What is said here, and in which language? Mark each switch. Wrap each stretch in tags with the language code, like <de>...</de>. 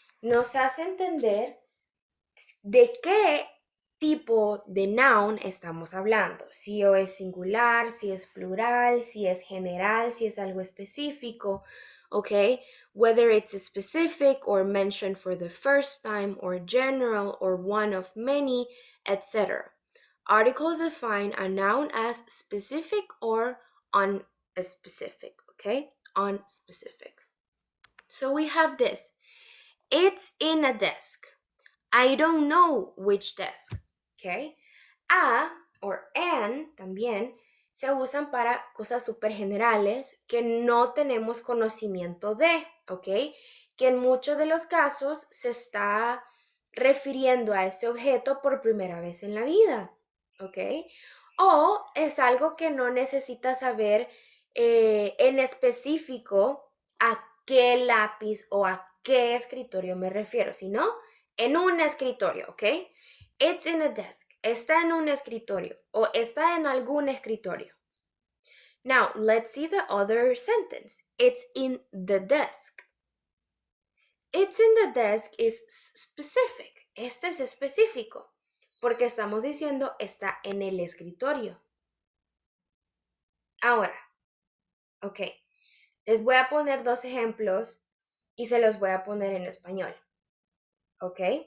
<es>Nos hace entender de qué tipo de noun estamos hablando. Si o es singular, si es plural, si es general, si es algo específico, ¿ok?</es> <en>Whether it's specific or mentioned for the first time or general or one of many, etc. Articles define a noun as specific or unspecific, okay? Unspecific. So we have this. It's in a desk. I don't know which desk, okay?</en> <es>A or an también se usan para cosas súper generales que no tenemos conocimiento de, ¿ok? Que en muchos de los casos se está refiriendo a ese objeto por primera vez en la vida, ¿ok? O es algo que no necesita saber en específico a qué lápiz o a qué escritorio me refiero, sino en un escritorio, ¿ok? It's in a desk. Está en un escritorio o está en algún escritorio.</es> <en>Now, let's see the other sentence. It's in the desk. It's in the desk is specific.</en> <es>Este es específico porque estamos diciendo está en el escritorio. Ahora, ok, les voy a poner dos ejemplos y se los voy a poner en español. ¿Ok?</es>